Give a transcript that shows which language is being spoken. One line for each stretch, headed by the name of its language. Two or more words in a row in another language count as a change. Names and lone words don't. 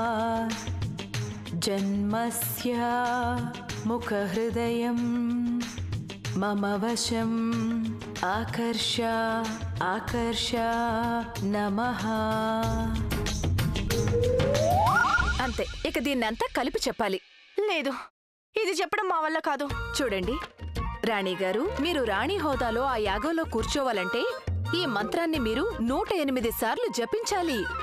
Sanskrit: जन्मस्य मुख हृदयं मम वशम् आकर्ष आकर्ष नमः.
Telugu: అంతే, ఇక దీన్నంతా కలిపి చెప్పాలి. లేదు, ఇది చెప్పడం మా వల్ల కాదు. చూడండి రాణిగారు, మీరు రాణి హోదాలో ఆ యాగంలో కూర్చోవాలంటే ఈ మంత్రాన్ని మీరు 108 సార్లు జపించాలి.